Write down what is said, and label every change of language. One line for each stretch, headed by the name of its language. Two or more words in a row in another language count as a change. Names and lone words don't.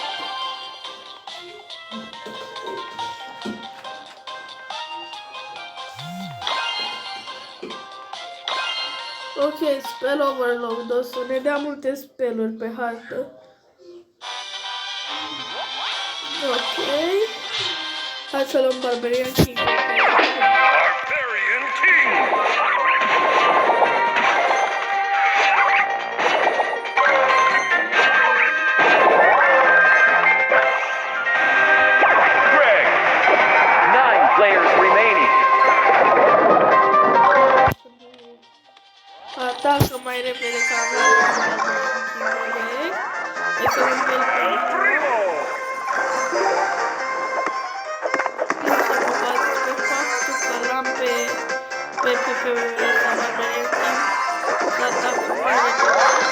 Romanian: Ok,
English: spell overload,
Romanian: o să ne dea multe spelluri pe hartă. Ok. Hai să luăm Barbarian King. Barbarian King! Greg!
English: 9 players remaining.
Romanian: Atacă mai repede ca avea Greg. Hai să luăm pe El Primo. Pe Barbarian King să atacă mai repede.